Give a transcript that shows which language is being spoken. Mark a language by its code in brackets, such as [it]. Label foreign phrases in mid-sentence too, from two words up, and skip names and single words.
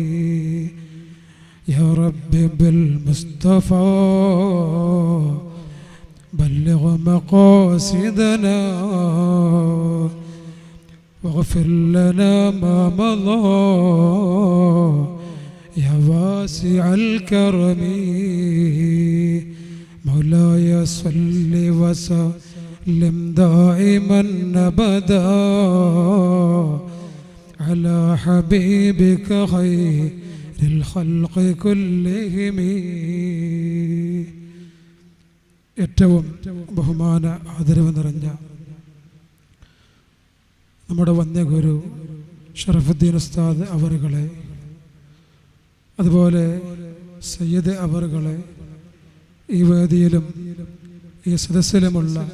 [ar] يا رب بالمصطفى بلغ مقاصدنا واغفر لنا ما مضى يا واسع الكرم. مولاي صل وسلم دائما أبدا على حبيبك خير الخلق كلهم. [ml] ഏറ്റവും ബഹുമാന ആദരവ് നിറഞ്ഞ നമ്മുടെ വന്യഗുരു ഷറഫുദ്ദീൻ ഉസ്താദ് അവറുകളെ, അതുപോലെ സയ്യിദ് അവറുകളെ, ഈ വേദിയിലും ഈ സദസ്സിലുമുള്ള